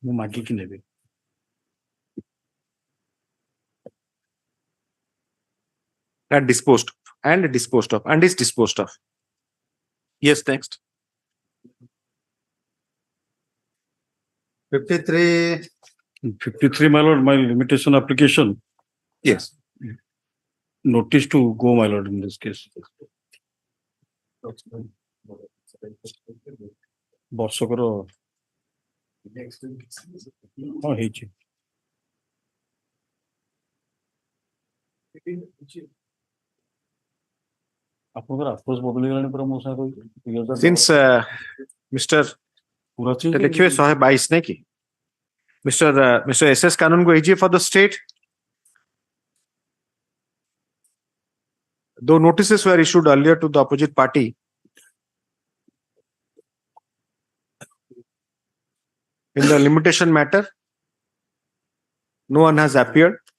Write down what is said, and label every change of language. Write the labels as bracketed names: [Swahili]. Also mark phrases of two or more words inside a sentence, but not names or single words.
[English] And disposed of and is disposed of. Yes, next. 53. 53, my lord, my limitation application. Yes. Notice to go, my lord, in this case. [Odia] ବର୍ଷକର ହଁ ହେଇଛି। ଆପଣଙ୍କର ଆପ୍ରୋଚ ବଦଳିଗଲାଣି ପୁରା ମୋ ସାଙ୍ଗରେ। [English] Since Mr. [Odia] ଦେଖିବେ 122 ନାଇଁ କି Mr. S.S. [English] Kanon go AGA for the state. Though notices were issued earlier to the opposite party, in the limitation matter, no one has appeared.